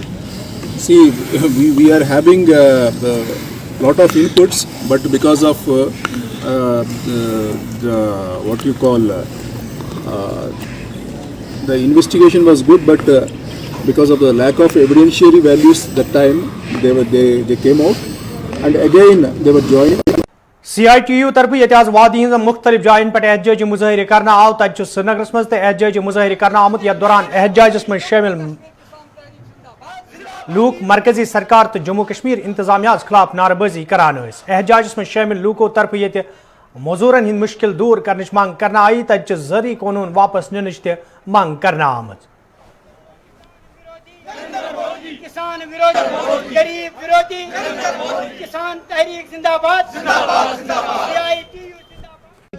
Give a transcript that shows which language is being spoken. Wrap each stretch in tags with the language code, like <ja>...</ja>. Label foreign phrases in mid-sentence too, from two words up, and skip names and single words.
<en>See, we are having a lot of inputs, but because of the what you call the investigation was good, but because of the lack of evidentiary values that time they came out, and again they were joining.</en> <ks>CITU तरफ ये आज वादी हिंद मुख्तलिफ जायन पे एहतजाजी मुजाहिरे करना आव तक श्रीनगरस मज एहतजाजी मुजाहिरे करना आमुत यथ दौरान एहतजाजस मज शामिल लूक मरकजी सरकार तो जम्मू कश्मीर इंतजामिया खिलाफ नारेबाजी करान. एहतजाजस मज शामिल लूको तरफ ये मजूरन हिंद मुश्किल दूर करने मांग करना आई तक जरी कानून वापस निनच मांग करना आमत.</ks> <hi>किसान विरोधी, गरीब विरोधी, किसान तहरीक जिंदाबाद, CITU जिंदाबाद.</hi>